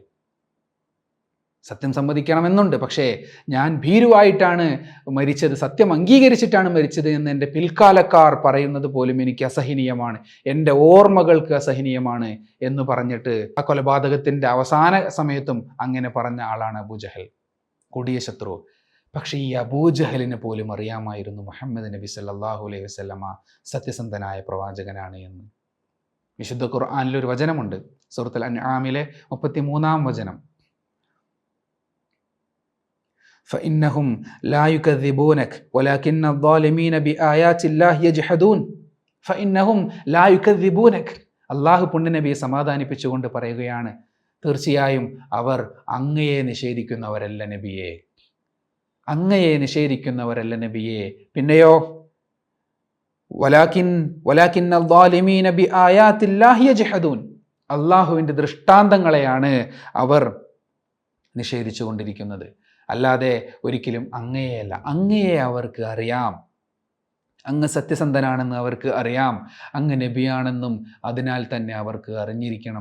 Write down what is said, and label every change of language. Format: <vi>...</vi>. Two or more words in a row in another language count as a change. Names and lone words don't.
<ml>സത്യം സമ്മതിക്കണമെന്നുണ്ട്, പക്ഷേ ഞാൻ ഭീരുവായിട്ടാണ് മരിച്ചത്, സത്യം അംഗീകരിച്ചിട്ടാണ് മരിച്ചത് എന്ന് എൻ്റെ പിൽക്കാലക്കാർ പറയുന്നത് പോലും എനിക്ക് അസഹനീയമാണ്, എൻ്റെ ഓർമ്മകൾക്ക് അസഹനീയമാണ് എന്ന് പറഞ്ഞിട്ട് ആ കൊലപാതകത്തിൻ്റെ അവസാന സമയത്തും അങ്ങനെ പറഞ്ഞ ആളാണ് അബൂജഹൽ, കൊടിയ ശത്രു. പക്ഷേ ഈ അബൂജഹലിന് പോലും അറിയാമായിരുന്നു മുഹമ്മദ് നബി</ml> <ar>صلى الله عليه وسلم</ar> <ml>സത്യസന്ധനായ പ്രവാചകനാണ് എന്ന്. വിശുദ്ധ ഖുർആനിലൊരു വചനമുണ്ട്, സൂറത്തുൽ അൻആമിലെ 33-ാം വചനം.</ml> <ar>فإنهم لا يكذبونك ولكن الظالمين بآيات الله يجحدون. فإنهم لا يكذبونك.</ar> <ml>അല്ലാഹു പുണ്യനബിയെ സമാധാനിപ്പിച്ചുകൊണ്ട് പറയുകയാണ്, തീർച്ചയായും അവർ അങ്ങയെ നിഷേധിക്കുന്നവരല്ല നബിയെ, അങ്ങയെ നിഷേധിക്കുന്നവരല്ല നബിയെ.</ml> <ar>പിന്നെയോ വലാകിൻ الظالمين بآيات الله يجحدون.</ar> <ml>അല്ലാഹുവിൻ്റെ ദൃഷ്ടാന്തങ്ങളെയാണ് അവർ നിഷേധിച്ചു കൊണ്ടിരിക്കുന്നത്, അല്ലാതെ ഒരിക്കലും അങ്ങയെയല്ല. അങ്ങയെ അവർക്ക് അറിയാം, അങ്ങ് സത്യസന്ധനാണെന്ന് അവർക്ക് അറിയാം, അങ്ങ് നബിയാണെന്നും അതിനാൽ തന്നെ അവർക്ക് അറിഞ്ഞിരിക്കണം.</ml>